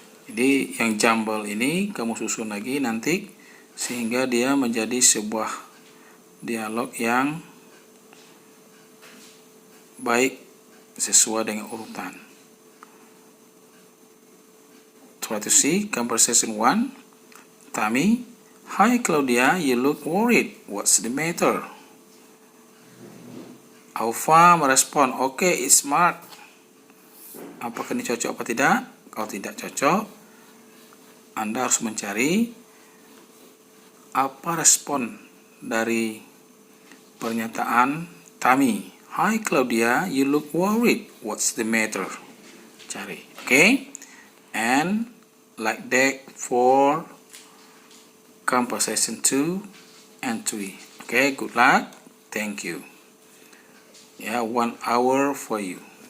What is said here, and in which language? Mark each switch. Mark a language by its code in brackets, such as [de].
[id] Jadi yang jumble ini kamu susun lagi nanti sehingga dia menjadi sebuah dialog yang baik sesuai dengan urutan. [en] Try to see conversation 1. Tammy, hi Claudia, you look worried. What's the matter? [id] Aufa merespon, [en] okay, it's smart. [id] Apakah ini cocok atau tidak? Kalau tidak cocok, Anda harus mencari apa respon dari pernyataan Tammy. [en] Hi Claudia, you look worried. What's the matter? [id] Cari, [en] okay? And like that for conversation 2 and 3. Okay, good luck. Thank you. 1 hour for you.